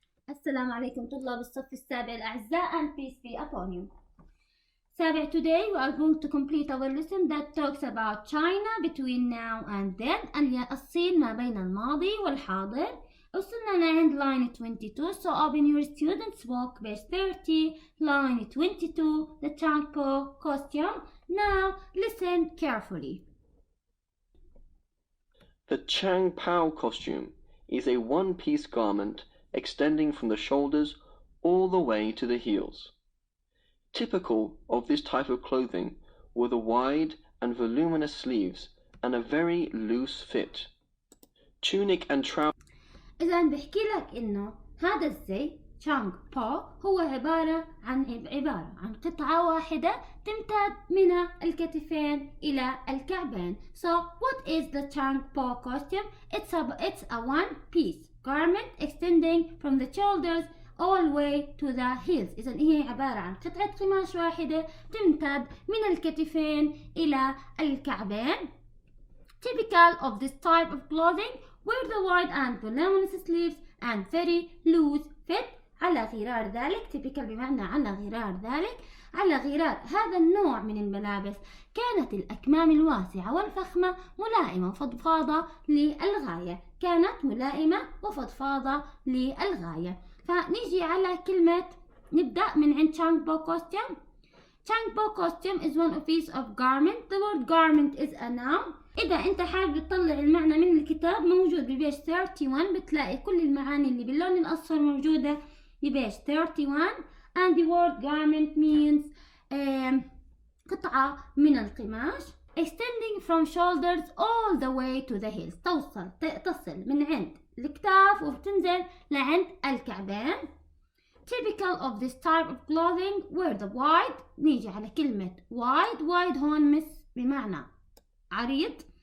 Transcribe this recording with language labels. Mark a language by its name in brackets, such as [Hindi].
[Arabic] السلام عليكم طلاب الصف السابع الأعزاء [English] and peace be upon you. سابع, today we are going to complete our lesson that talks about China between now and then. [Arabic] الصين ما بين الماضي والحاضر. وصلنا لعند [English] line 22, so open your students book page 30, line 22, the Changpo costume. Now listen carefully. The Changpao costume is a one-piece garment extending from the shoulders all the way to the heels. Typical of this type of clothing were the wide and voluminous sleeves and a very loose fit. Tunic and trousers. [Arabic] إذا بحكي لك إنه هذا الزي تشانغ بو هو عبارة عن قطعة واحدة تمتد من الكتفين إلى الكعبين. [English] So what is the Changpo costume? It's a one-piece garment extending from the shoulders all the way to the heels. [Arabic] إذا هي عبارة عن قطعة قماش واحدة تمتد من الكتفين إلى الكعبين. [English] Typical of this type of clothing were the wide and voluminous sleeves and very loose fit. [Arabic] على غرار ذلك typical بمعنى على غرار ذلك. على غرار هذا النوع من الملابس كانت الأكمام الواسعة والفخمة ملائمة وفضفاضة للغاية. كانت ملائمة وفضفاضة للغاية. فنيجي على كلمة نبدأ من عند Changpo costume. [English] Changpo costume is one piece of garment. The word garment is a noun. [Arabic] إذا أنت حابب تطلع المعنى من الكتاب موجود ببيج 31 بتلاقي كل المعاني اللي باللون الأصفر موجودة ببيج 31 [English] and the word garment means [Arabic] قطعة من القماش [English] extending from shoulders all the way to the heels. [Arabic] تصل من عند الكتاف وبتنزل لعند الكعبين. [English] Typical of this type of clothing were the wide. [Arabic] نيجي على كلمة wide هون بمعنى عريض.